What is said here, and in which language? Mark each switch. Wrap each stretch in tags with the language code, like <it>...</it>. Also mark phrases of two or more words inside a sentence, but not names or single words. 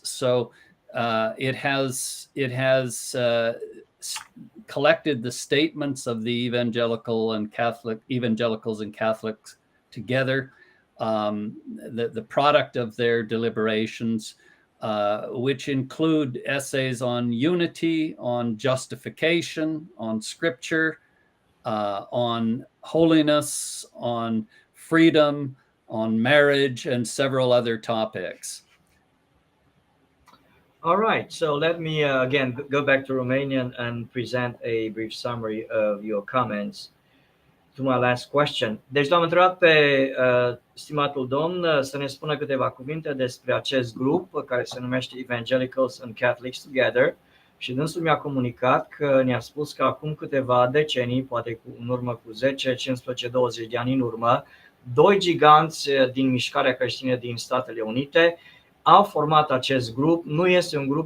<en>So it has collected the statements of the evangelicals and Catholics together, the product of their deliberations, which include essays on unity, on justification, on scripture, on holiness, on freedom, on marriage, and several other topics. All right, so let me again go back to Romanian and present a brief summary of your comments to my last question.</en> <ro>Deci l-am întrebat pe stimatul domn să ne spună câteva cuvinte despre acest grup care se numește Evangelicals and Catholics Together și dânsul mi-a comunicat că ne-a spus că acum câteva decenii, poate în urmă cu 10, 15, 20 de ani în urmă, 2 giganți din mișcarea creștină din Statele Unite au format acest grup.</ro>